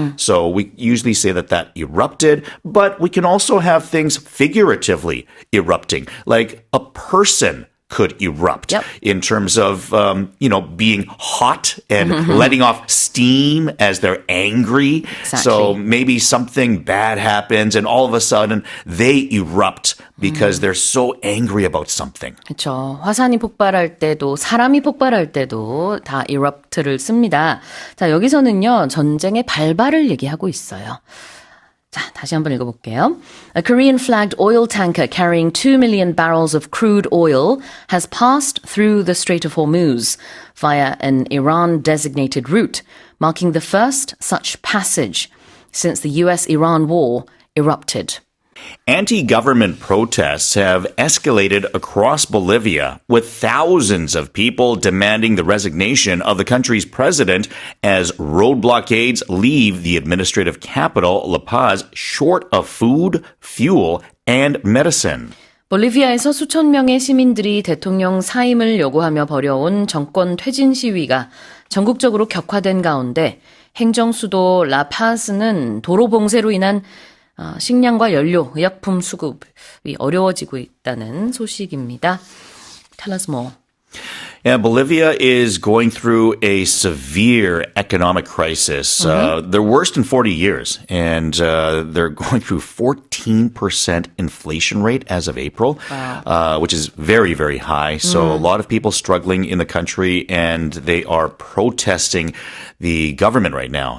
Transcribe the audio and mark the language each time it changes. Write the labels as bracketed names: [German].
[English] So we usually say that erupted, but we can also have things figuratively erupting, like a person could erupt in terms of, being hot and letting off steam as they're angry. Exactly. So maybe something bad happens and all of a sudden they erupt because they're so angry about something. [Korean] 그렇죠. 화산이 폭발할 때도 사람이 폭발할 때도 다 erupt를 씁니다. 자, 여기서는요. 전쟁의 발발을 얘기하고 있어요. 자, 다시 한번 읽어볼게요. [English] A Korean flagged oil tanker carrying 2 million barrels of crude oil has passed through the Strait of Hormuz via an Iran-designated route, marking the first such passage since the US-Iran war erupted. Anti-government protests have escalated across Bolivia, with thousands of people demanding the resignation of the country's president as road blockades leave the administrative capital, La Paz, short of food, fuel, and medicine. [Korean] 볼리비아에서 수천 명의 시민들이 대통령 사임을 요구하며 벌여온 정권 퇴진 시위가 전국적으로 격화된 가운데 행정 수도 라파스는 도로 봉쇄로 인한 식량과 연료, 의약품 수급이 어려워지고 있다는 소식입니다. [English] Tell us more. Yeah, Bolivia is going through a severe economic crisis, their worst in 40 years, and they're going through 14% inflation rate as of April, which is very, very high. So a lot of people struggling in the country, and they are protesting the government right now.